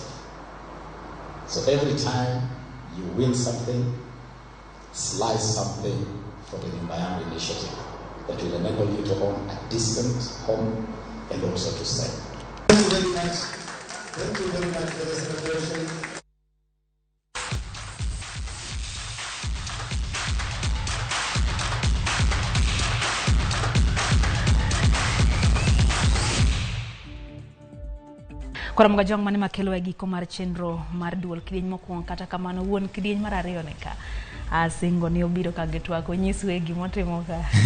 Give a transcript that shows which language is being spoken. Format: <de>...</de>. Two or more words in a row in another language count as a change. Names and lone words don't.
<en>So every time you win something, slice something for the Nyumba Yangu initiative that will enable you to own a decent home and also to save. Thank you very much. Thank you very much for the celebration.</en> <luo>Koram Gajwang' mane makelo e giko mar chenro mar duol kidieny mokwongo kata kamano wuon kidieny mar ariyo ne ka asingo ni obiro ka gitwako nyiswe gimotimo ka</luo>